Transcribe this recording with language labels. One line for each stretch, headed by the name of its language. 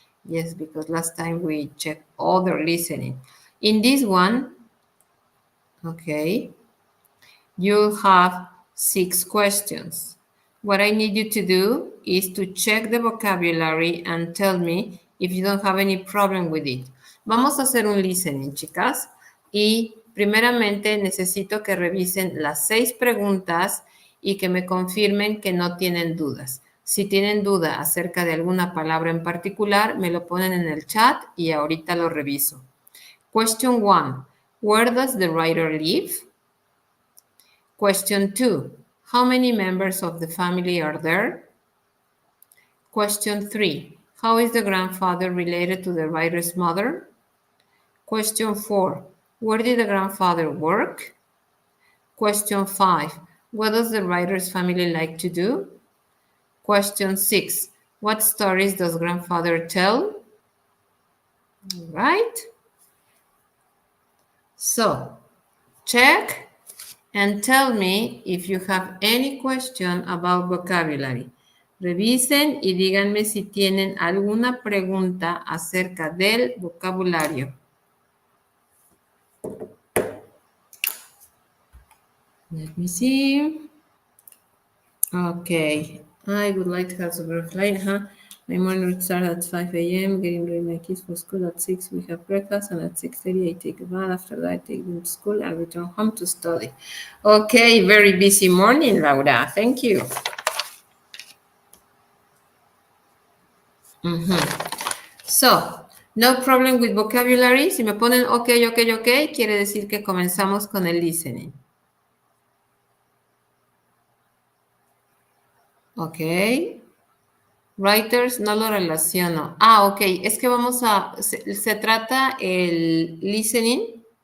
English: Yes, because last time we checked other listening. In this one, okay, you have 6 questions. What I need you to do is to check the vocabulary and tell me if you don't have any problem with it.
Spanish: Vamos a hacer un listening, chicas. Y primeramente necesito que revisen las 6 preguntas y que me confirmen que no tienen dudas. Si tienen duda acerca de alguna palabra en particular, me lo ponen en el chat y ahorita lo reviso.
English: Question 1. Where does the writer live? Question 2. How many members of the family are there? Question 3. How is the grandfather related to the writer's mother? Question 4. Where did the grandfather work? Question 5. What does the writer's family like to do? Question 6. What stories does grandfather tell? All right. So, check and tell me if you have any question about vocabulary. Revisen y díganme si tienen alguna pregunta acerca del vocabulario. Let me see. Okay. I would like to have super flight, My morning would start at 5 a.m., getting ready my kids for school. At 6, we have breakfast, and at 6:30, I take a bath. After that, I take them to school and return home to study. Okay, very busy morning, Laura. Thank you. So, no problem with vocabulary.
Spanish: Si me ponen ok, quiere decir que comenzamos con el listening. Ok. Writers no lo relaciono. Ok, es que se trata el listening.